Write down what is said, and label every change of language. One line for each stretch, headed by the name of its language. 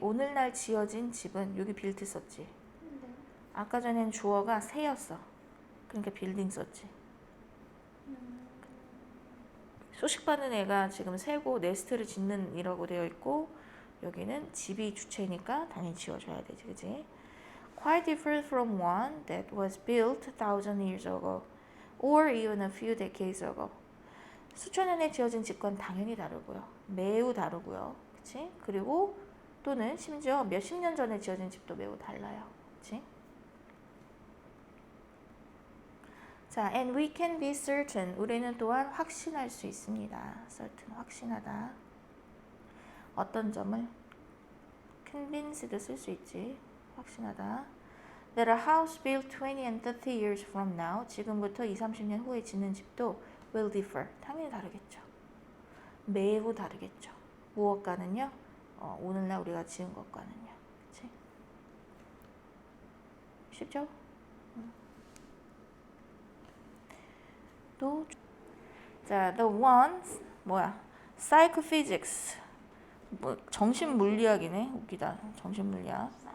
Korean: 오늘날 지어진 집은 여기 built 썼지. 네. 아까 전엔 주어가 새였어. 그러니까 빌딩 썼지. 소식받는 애가 지금 새고 네스트를 짓는 이라고 되어 있고 여기는 집이 주체니까 당연히 지어줘야 되지. 그치?
English: Quite different from one that was built 1,000 years ago or even a few decades ago.
Korean: 수천 년에 지어진 집과는 당연히 다르고요. 매우 다르고요. 그치? 그리고 또는 심지어 몇십 년 전에 지어진 집도 매우 달라요. 그치?
English: 자, and we can be certain.
Korean: 우리는 또한 확신할 수 있습니다. certain, 확신하다. 어떤 점을? convinced 쓸 수 있지. 확신하다.
English: That a house built 20 and 30 years from now,
Korean: 지금부터 20, 30년 후에 짓는 집도
English: will differ.
Korean: 당연히 다르겠죠. 매우 다르겠죠. 무엇과는요? 오늘날 우리가 지은 것과는요. 그치? 쉽죠? 또, 자,
English: the ones,
Korean: 뭐야? psychophysics. 뭐, 정신물리학이네. 웃기다. 정신물리학.